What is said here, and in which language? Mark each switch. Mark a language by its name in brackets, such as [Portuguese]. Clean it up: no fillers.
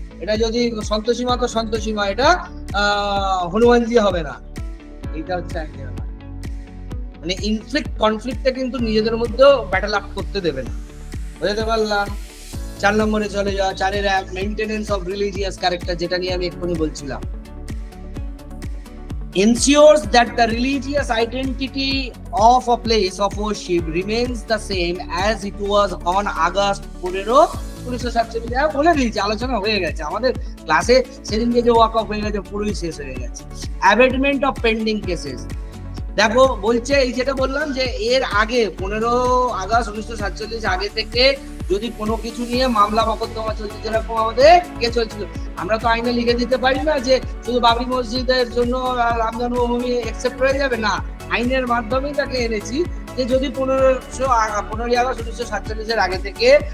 [Bangla] এটা যদি সন্তোষী মা তো সন্তোষী মা, এটা হনুমানজি হবে না। এইটা হচ্ছে মানে ইনফ্লিক্ট কনফ্লিক্টটা কিন্তু নিজেদের মধ্যেও ব্যাটল আপ করতে দেবে না, বুঝতে পারলাম। 4 নম্বরে চলে যাওয়া, 4-এর 1, মেইনটেনেন্স অফ রিলিজিয়াস ক্যারেক্টার, যেটা নিয়ে আমি এক্ষুনি বলছিলাম। [English] Ensures that the religious identity of a place of worship remains the same as it was on August 15, 1947। [Bangla] বলে দিয়েছি, আলোচনা হয়ে গেছে আমাদের ক্লাসে সেদিনকে, যে ওয়াক অফ হয়ে গেছে পুরোই শেষ হয়ে গেছে। অ্যাবেটমেন্ট অফ পেন্ডিং কেসেস, দেখো বলছে এই যেটা বললাম যে এর আগে 15 আগস্ট 1947 আগে থেকে যদি কোনো কিছু নিয়ে মামলা মকদ্দমা চলছে, যেরকম আমাদের কে চলছিল, আমরা তো আইনে লিখে দিতে পারি না যে শুধু বাবরি মসজিদের জন্য রাম জন্মভূমি একসেপ্ট হয়ে যাবে না, আইনের মাধ্যমেই তাকে এনেছি যে যদি 15 আগস্ট 1947 আগে থেকে